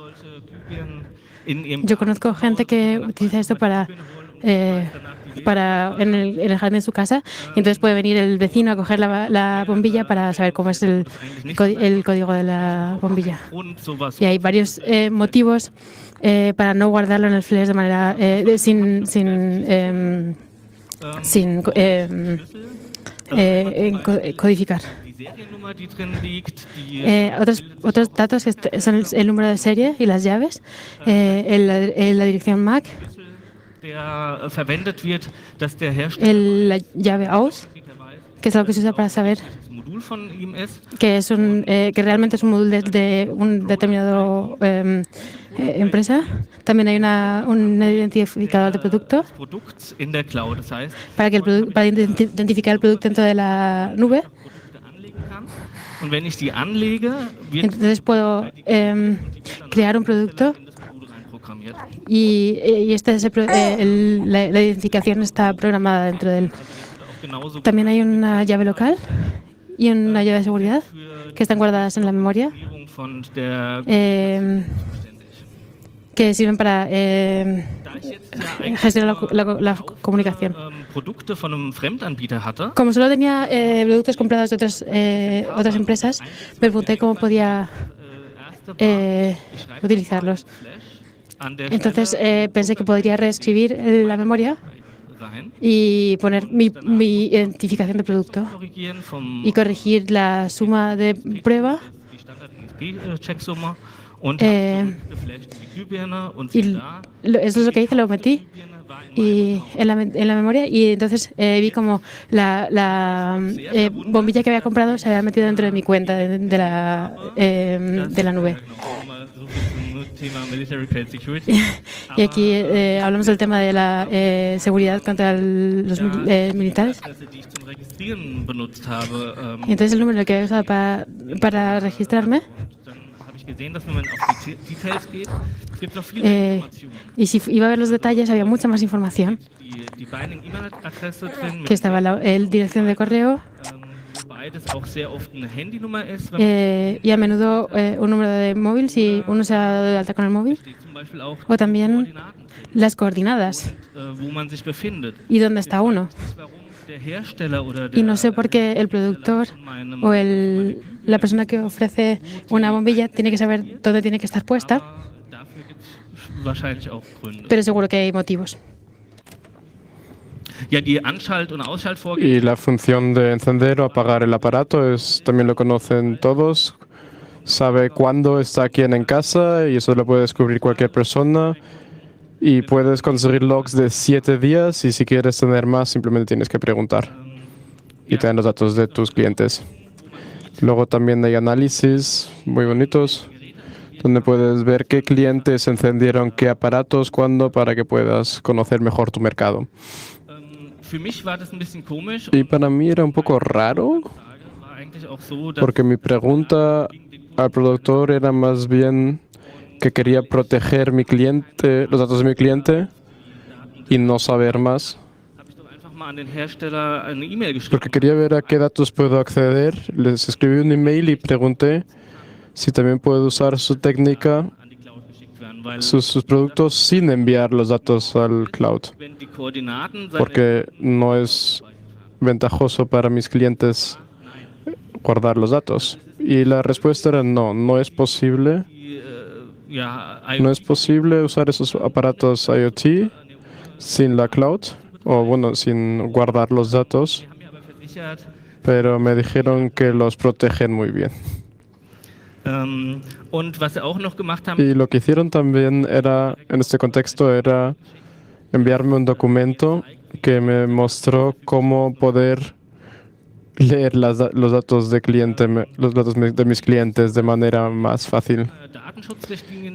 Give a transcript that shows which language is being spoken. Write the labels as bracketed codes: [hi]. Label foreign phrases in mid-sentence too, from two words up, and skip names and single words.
[es] Yo conozco gente que utiliza esto para en el jardín de su casa, y entonces puede venir el vecino a coger la bombilla para saber cómo es el código de la bombilla. Y hay varios motivos para no guardarlo en el flash de manera sin codificar. [de] Die Seriennummer, die drin liegt, [es] Otros datos son el número de serie y las llaves, la dirección MAC, [de] der verwendet wird, dass der Hersteller [es] la llave AUS, que es algo que se usa para saber [de] das Modul von ihm ist. [es] que que realmente es un módulo de un determinado empresa. También hay un identificador de producto [de] Produkts in der Cloud. Das heißt, [es] para identificar el producto dentro de la nube. [de] Produkte anlegen kann. Und wenn ich die anlege, wird [es] Entonces puedo crear un producto [de] in das Modul reinprogrammiert. [es] y la identificación está programada dentro de él. [de] Auch genauso [es] También hay una llave local y una llave de seguridad que están guardadas en la memoria, [de] Aktivierung von der [es] que sirven para [de] Da ich jetzt ja eigentlich [es] gestionar la comunicación. [de] Produkte von einem Fremdanbieter hatte, [es] Como solo tenía productos comprados de otras empresas, me pregunté cómo podía utilizarlos. [de] an der [es] Entonces pensé que podría reescribir la memoria [de] rein, [es] y poner mi identificación de producto [de] korrigieren vom [es] y corregir la suma de prueba [de] die Standard-NXP-Checksumme und geflasht in die Glühbirne und [es] y [de] siehe da, [es] eso es lo que hice, lo metí [de] Glühbirne war in [es] y en la memoria y entonces vi como la bombilla que había comprado se había metido dentro de mi cuenta de la nube. [de] Thema [en] Military Cloud Security. [es] Y aquí hablamos del tema de la seguridad contra los militares. [de] Adresse, die ich zum Registrieren benutzt habe, [es] Y entonces el número que he usado para registrarme, [de] dann habe ich gesehen, dass wenn man auf die Details geht, es gibt noch viele Informationen. [es] y si iba a ver los detalles, había mucha más información, [de] Die Binding-E-Mail-Adresse drin, [es] que estaba la dirección de correo [de] wobei das auch sehr oft eine Handynummer ist, wenn [es] y a menudo un número de móvil si uno se ha dado de alta con el móvil, [de] steht zum Beispiel auch [es] o también [de] Koordinaten drin, [es] las coordenadas [de] wo man sich befindet. [es] y dónde está uno. [de] Warum der Hersteller oder [es] Y [de] der [es] no sé por qué el productor o la persona que ofrece una bombilla tiene que saber dónde tiene que estar puesta, [de] dafür gibt es wahrscheinlich auch Gründe. [es] pero seguro que hay motivos. [de] Ja, die Anschalt- und Ausschaltvorgänge [es] Y la función de encender o apagar el aparato también lo conocen todos. Sabe cuándo está quién en casa y eso lo puede descubrir cualquier persona. Y puedes conseguir logs de 7 días y si quieres tener más simplemente tienes que preguntar. Y te dan los datos de tus clientes. Luego también hay análisis muy bonitos donde puedes ver qué clientes encendieron qué aparatos, cuándo, para que puedas conocer mejor tu mercado. [de] Für mich war das ein bisschen komisch. [es] Y para mí era un poco raro [de] War eigentlich auch so, dass [es] porque mi pregunta al productor era más bien que quería proteger mi cliente, los datos de mi cliente y no saber más, [de] habe ich doch einfach mal an den Hersteller eine E-Mail geschrieben. [es] porque quería ver a qué datos puedo acceder. Les escribí un email y pregunté si también puedo usar su técnica, [de] An die Cloud geschickt werden, weil [es] sus productos sin enviar los datos al cloud, [de] wenn die Koordinaten [es] porque no es ventajoso para mis clientes guardar los datos. Y la respuesta era no, no es posible. No es posible usar esos aparatos IoT sin la cloud, o bueno, sin guardar los datos, [de] haben mir aber versichert, [es] pero me dijeron que los protegen muy bien. [de] und was sie auch noch gemacht haben, [es] Y lo que hicieron también era, en este contexto, era enviarme un documento que me mostró cómo poder leer los datos de cliente, los datos de mis clientes de manera más fácil. [de] Datenschutzrichtlinien